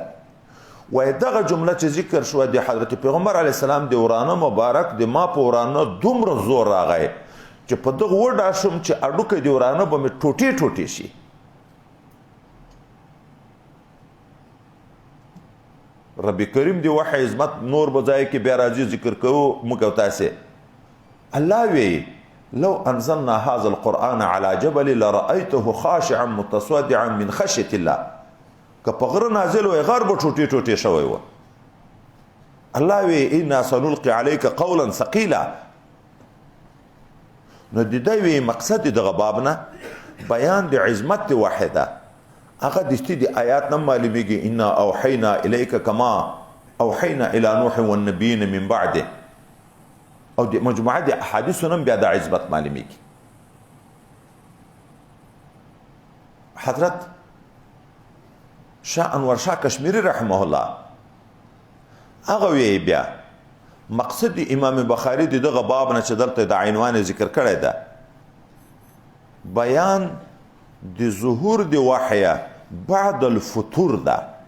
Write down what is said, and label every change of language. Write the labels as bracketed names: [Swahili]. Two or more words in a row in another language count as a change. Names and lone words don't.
[Pashto] وایي دغه جمله چې ذکر شوه د حضرت پیغمبر علیه السلام د ورانه مبارک د ما په ورانه دومره زور راغی چې په دغه وډا شم چې اډوکی د ورانه به مې ټوټې ټوټې شي. رب کریم دی وحی عظمت نور به ځای کې بیا راځي ذکر کوو موږ او تاسې. [Arabic] الله وی لو انزلنا هذا القرآن على جبل لرأيته خاشعا متصدعا من خشية الله. [Pashto] که په غره نازل وی غر به ټوټې ټوټې شوی و. [Arabic] الله وی انا سنلقي عليك قولا ثقيلا. [Pashto] نو د دې وی مقصد دغه باب نه بیان د عظمت وحی ده. هغه دستي د آیات نه معلومیږي [Arabic] انا اوحینا الیک کما اوحینا الی نوح والنبیین من بعده، [Pashto] او د مجموعه د احادیثو نم بیا د عظمت معلومیږي. حضرت شاه انور شاه کشمیری [Arabic] رحمه الله [Pashto] هغه وی بیا مقصد امام بخاری دغه باب نه چې دلته د عنوان ذکر کړی ده بیان د ظهور د وحی [Arabic] بعد الفتور [Pashto] ده.